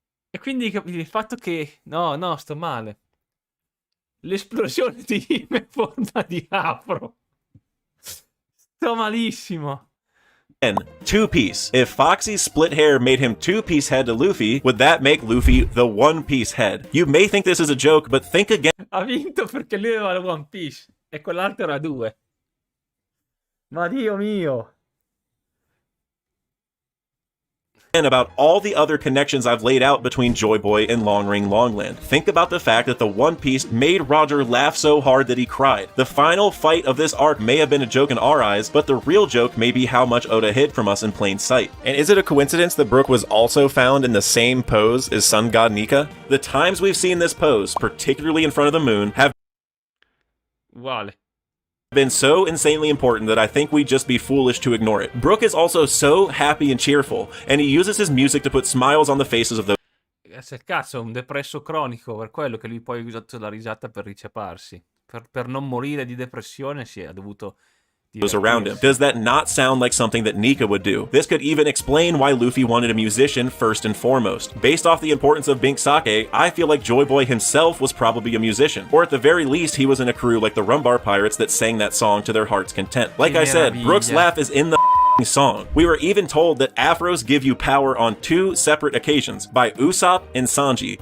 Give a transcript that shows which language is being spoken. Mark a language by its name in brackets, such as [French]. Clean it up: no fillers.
[Italian] E quindi il fatto che... No, sto male. L'esplosione di Hime in forma di afro. Sto malissimo. [English] Two-piece. If Foxy's split hair made him two-piece head to Luffy, would that make Luffy the one-piece head? You may think this is a joke, but think again [Italian] Ha vinto perché lui aveva la One Piece e quell'altro era due. Ma Dio mio. [English] about all the other connections I've laid out between Joy Boy and Long Ring Longland. Think about the fact that the One Piece made Roger laugh so hard that he cried. The final fight of this arc may have been a joke in our eyes, but the real joke may be how much Oda hid from us in plain sight. And is it a coincidence that Brook was also found in the same pose as Sun God Nika? The times we've seen this pose, particularly in front of the moon, have [Italian] Uguale. [English] been so insanely important that I think we'd just be foolish to ignore it. Brook is also so happy and cheerful, and he uses his music to put smiles on the faces of those [Italian] Se cazzo, è un depresso cronico, per quello che lui poi ha usato la risata per riceparsi. Per non morire di depressione si è dovuto [English] around him. Does that not sound like something that Nika would do? This could even explain why Luffy wanted a musician first and foremost. Based off the importance of Bink Sake, I feel like Joy Boy himself was probably a musician. Or at the very least, he was in a crew like the Rumbar Pirates that sang that song to their heart's content. Like I said, Brook's laugh is in the song. We were even told that afros give you power on two separate occasions, by Usopp and Sanji.